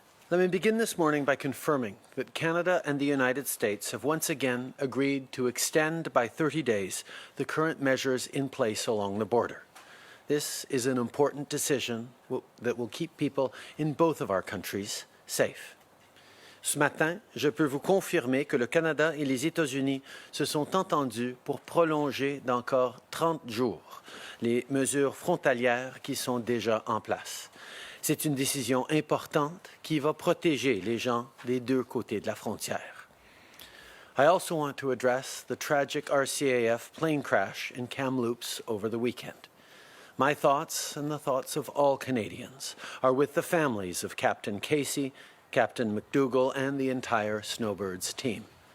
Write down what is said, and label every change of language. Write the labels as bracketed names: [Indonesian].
[English] Let me begin this morning by confirming that Canada and the United States have once again agreed to extend by 30 days the current measures in place along the border. This is an important decision that will keep people in both of our countries safe. [French] Ce matin, je peux vous confirmer que le Canada et les États-Unis se sont entendus pour prolonger d'encore 30 jours les mesures frontalières qui sont déjà en place. C'est une décision importante qui va protéger les gens des deux côtés de la frontière. [English] I also want to address the tragic RCAF plane crash in Kamloops over the weekend. My thoughts and the thoughts of all Canadians are with the families of Captain Casey, Captain McDougall, and the entire Snowbirds team.